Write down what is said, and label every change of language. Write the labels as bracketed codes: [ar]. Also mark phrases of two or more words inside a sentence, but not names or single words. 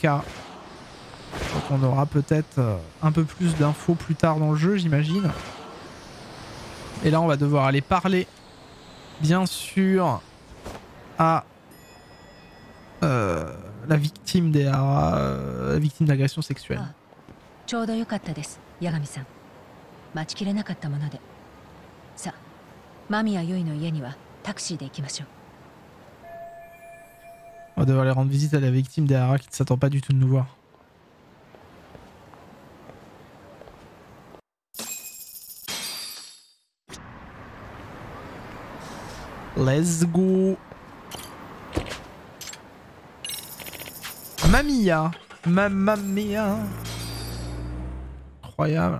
[fr] Donc on aura peut-être un peu plus d'infos plus tard dans le jeu, j'imagine. Et là, on va devoir aller parler, bien sûr, à la victime des la victime d'agression sexuelle. [ja] ちょうどよかったです、八神さん。待ちきれなかったもので。さあ、間宮結衣の家にはタクシーで行きましょう。 [fr] On va devoir aller rendre visite à la victime des haras qui ne s'attend pas du tout de nous voir. [en] Let's go. [fr] Mamia. Mamma mia. Incroyable.